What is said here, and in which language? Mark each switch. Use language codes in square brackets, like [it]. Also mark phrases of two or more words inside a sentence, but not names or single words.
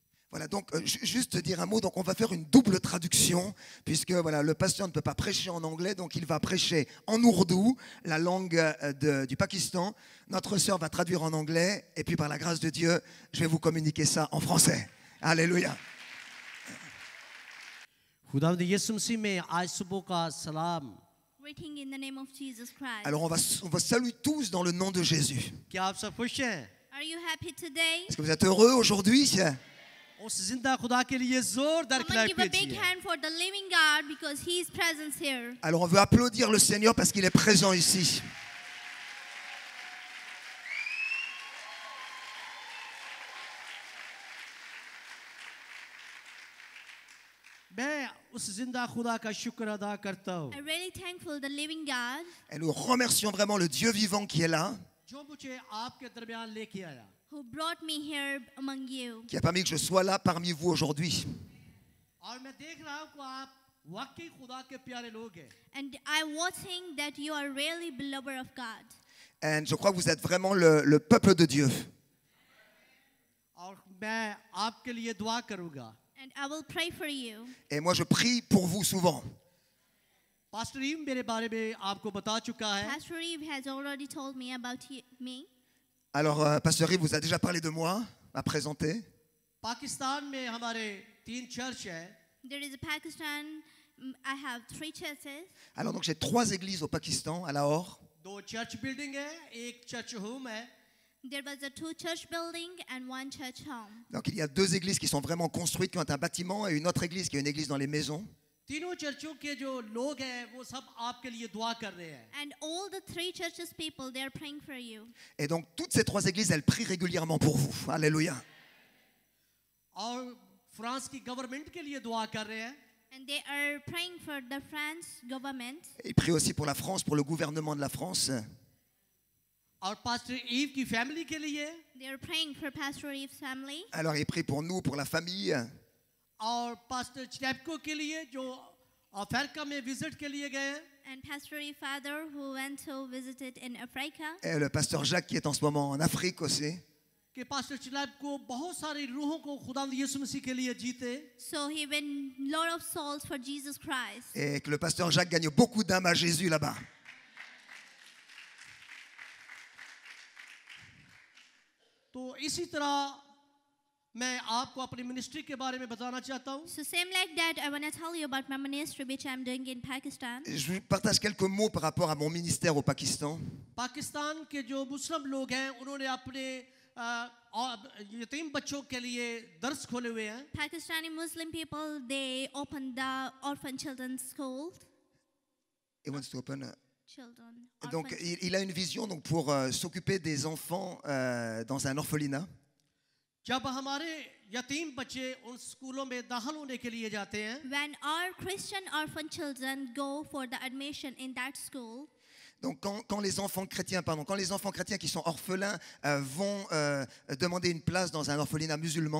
[fr] Voilà, donc juste dire un mot, donc on va faire une double traduction, puisque voilà, le pasteur ne peut pas prêcher en anglais, donc il va prêcher en ourdou, la langue du Pakistan. Notre sœur va traduire en anglais, et puis par la grâce de Dieu, je vais vous communiquer ça en français. Alléluia. [ur] خداوند یسوع مسیح میں آج صبح کا سلام. [en] Greeting in the name of Jesus Christ. [fr] Alors on va saluer tous dans le nom de Jésus. [ur] کیا آپ سب خوش ہیں? [en] Are you happy today? [fr] Est-ce que vous êtes heureux aujourd'hui? [ur] اس زندہ خدا کے لیے زوردار [en] Come on, [ur] क्लैप [en] give a big [ur] कीजिए। [en] hand for the living God because His presence here. [fr] Alors on veut applaudir le Seigneur parce qu'il est présent ici. [ur] میں اس زندہ خدا کا شکر ادا کرتا ہوں [en] I'm really thankful the living God [fr] Et nous remercions vraiment le Dieu vivant qui est là, [ur] جو مجھے آپ کے درمیان لے کے آیا. [en] who brought me here among you. [fr] qui a permis que je sois là parmi vous aujourd'hui. [ur] اور میں دیکھ رہا ہوں کہ آپ واقعی خدا کے پیارے لوگ ہیں. [en] And I'm watching that you are really beloved of God. [fr] Et je crois que vous êtes vraiment le peuple de Dieu. [ur] اور میں آپ کے لیے دعا کروں گا. [en] And I will pray for you. [fr] Et moi je prie pour vous souvent. [ur] پاسٹر ایو میرے بارے میں آپ کو بتا چکا ہے. [en] Pastor Eve has already told me about me. [fr] Alors, Pasteur Yves vous a déjà parlé de moi, m'a présenté. [ur] پاکستان میں ہمارے 3 چرچ ہیں. [en] There is a Pakistan. I have 3 churches. [fr] Alors donc j'ai 3 églises au Pakistan, à Lahore. [ur] 2 [en] church building [ur] है, 1 [en] church home [ur] है। [en] There was a 2 church building and 1 church home. [fr] Donc il y a 2 églises qui sont vraiment construites, qui ont un bâtiment, et une autre église qui est une église dans les maisons. [ur] تینوں چرچوں کے جو لوگ ہیں وہ سب آپ کے لیے دعا کر رہے ہیں. [en] And all the 3 churches people, they are praying for you. [fr] Et donc toutes ces 3 églises, elles prient régulièrement pour vous. Alléluia. [ur] اور فرانس کی گورنمنٹ کے لیے دعا کر رہے ہیں. [en] And they are praying for the France government. [fr] Et ils prient aussi pour la France, pour le gouvernement de la France. [ur] اور پاسٹر ایو کی فیملی کے لیے. [en] They are praying for Pastor Eve's family. [fr] Alors ils prient pour nous, pour la famille. [ur] اور پاسٹر چیپکو کے لیے جو افریقہ میں وزٹ کے لیے گئے ہیں. [en] And Pastor Eve's father who went to visit it in Africa. [fr] Et le pasteur Jacques qui est en ce moment en Afrique aussi. [ur] کہ پاسٹر چیپکو بہت ساری روحوں کو خداوند یسوع مسیح کے لیے جیتے. [en] So he won a lot of souls for Jesus Christ. [fr] Et que le pasteur Jacques gagne beaucoup d'âmes à Jésus là-bas. [ur] تو اسی طرح میں آپ کو اپنی منسٹری کے بارے میں بتانا چاہتا ہوں. [en] So same like that, I want to tell you about my ministry which I'm doing in Pakistan. [fr] Je vous partage quelques mots par rapport à mon ministère au Pakistan. [ur] پاکستان کے جو مسلم لوگ ہیں انہوں نے اپنے یتیم بچوں کے لیے درس کھولے ہوئے ہیں. [en] Pakistani Muslim people, they opened the orphan children's school. He wants to open Children. [fr] Donc orphan- il a une vision donc, pour s'occuper des enfants dans un orphelinat. [ur] جب ہمارے یتیم بچے ان اسکولوں میں داخل ہونے کے لیے جاتے ہیں [en] When our Christian orphan children go for the admission in that school, [fr] Donc quand les enfants chrétiens, quand les enfants chrétiens qui sont orphelins vont demander une place dans un orphelinat musulman,